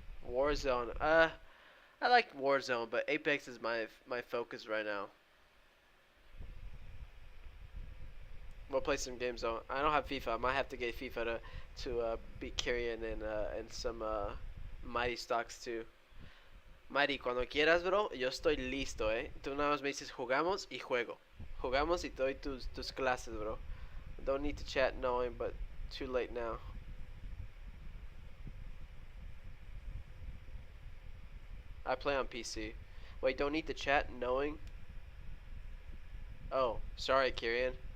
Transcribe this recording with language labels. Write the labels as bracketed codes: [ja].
[en] Warzone. I like Warzone, but Apex is my focus right now. We'll play some games though. I don't have FIFA. I might have to get FIFA to beat Kyrian and some Mighty stocks too. [es] Mighty, cuando quieras, bro, yo estoy listo, Tú nada más me dices jugamos y juego. Jugamos y te doy tus clases, bro. [en] Don't need to chat knowing, but too late now. I play on PC. Wait, don't need to chat knowing? Oh, sorry, Kyrian.